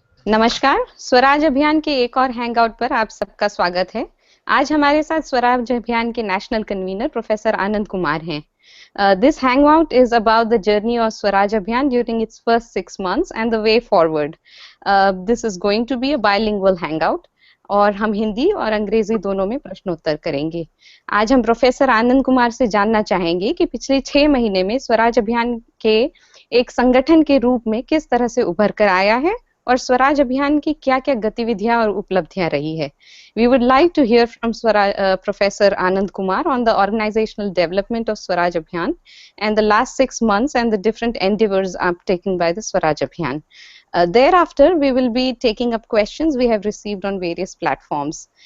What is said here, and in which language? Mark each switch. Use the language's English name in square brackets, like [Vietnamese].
[Hindi] नमस्कार, स्वराज अभियान के एक और हैंगआउट पर आप सबका स्वागत है। आज हमारे साथ स्वराज अभियान के national convener professor Anand Kumar हैं। [English] This hangout is about the journey of Swaraj Abhiyan during its first 6 months and the way forward. This is going to be a bilingual hangout [Hindi] और हम हिंदी और अंग्रेजी दोनों में प्रश्नोत्तर करेंगे। आज हम प्रोफेसर आनंद कुमार से जानना चाहेंगे कि पिछले 6 महीने में स्वराज अभियान के एक संगठन के रूप में किस तरह से उभर कर आया है और स्वराज अभियान की क्या-क्या गतिविधियां और उपलब्धियां रही है। [English] We would like to hear from Professor Anand Kumar on the organizational development of Swaraj Abhiyan and the last 6 months and the different endeavors taken by the Swaraj Abhiyan. Thereafter, we will be taking up questions we have received on various platforms.